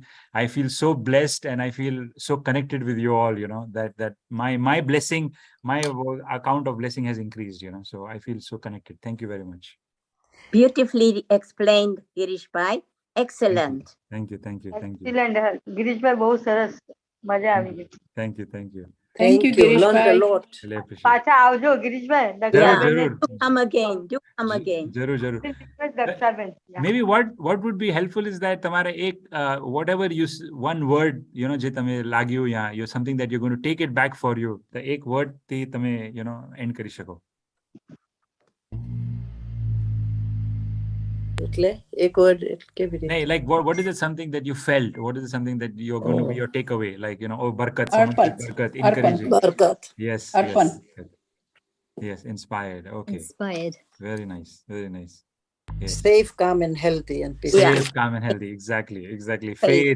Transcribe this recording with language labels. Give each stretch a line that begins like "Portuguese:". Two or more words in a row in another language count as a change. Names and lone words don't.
English: I feel so blessed and I feel so connected with you all, that my blessing, my account of blessing has increased, so I feel so connected. Thank you very much. Beautifully explained, Girish Bhai. Excellent. Thank you.
Gujarati: Excellent. Girish bhai બહુ સરસ મજા આવી ગઈ.
English: Thank you. Thank you. Girish Learned a bhai. lot. Really appreciate it.
Gujarati: પાછા આવજો ગિરીશભાઈ. Jarur.
English: Do come again. Do come again.
Gujarati: Jarur. દક્ષાબેન.
English: Maybe what would be helpful is that
Gujarati: તમારે એક
English: whatever you one word
Gujarati: જે તમે લાગ્યું યા
English: you something that you're going to take it back for you, the
Gujarati: એક word થી તમે end કરી શકો. એટલે એક word કેવી રીતે?
English: No, like what is it something that you felt? What is it something that you're going to be your takeaway? Like barkat, encouraging. Barkat. Yes. Yes, inspired. Okay. Inspired. Very nice. Yes. Safe, calm and healthy and peaceful. Safe, calm and healthy. Exactly. Faith.